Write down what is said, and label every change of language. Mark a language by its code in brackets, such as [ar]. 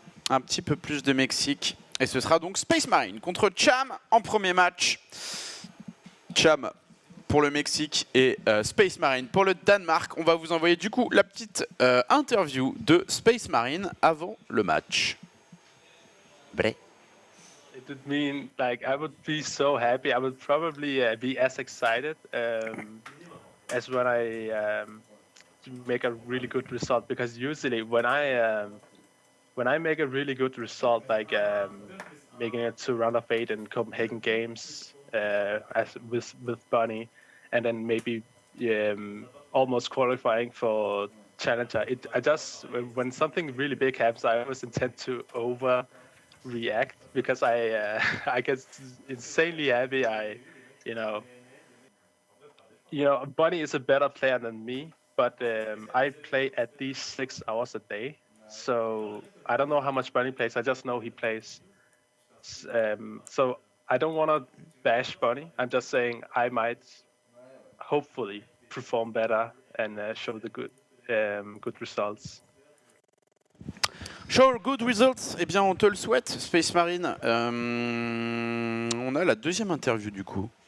[fr] Un petit peu plus de Mexique. Et ce sera donc Space Marine contre Cham en premier match. Cham pour le Mexique et Space Marine pour le Danemark. On va vous envoyer du coup la petite interview de Space Marine avant le match. Bref. [en] It would mean like I would be so happy. I would probably be as excited as when I make a really good result, because usually when I make a really good result, like making it to round of 8 in Copenhagen Games as with Bunny, and then maybe almost qualifying for Challenger. When something really big happens, I always intend to overreact because I get insanely happy. Bunny is a better player than me, but I play at least 6 hours a day. So I don't know how much Bunny plays. I just know he plays. So I don't want to bash Bunny. I'm just saying I might hopefully perform better and show the good results. Show good results. [fr] Eh bien, on te le souhaite, Space Marine. On a la deuxième interview du coup.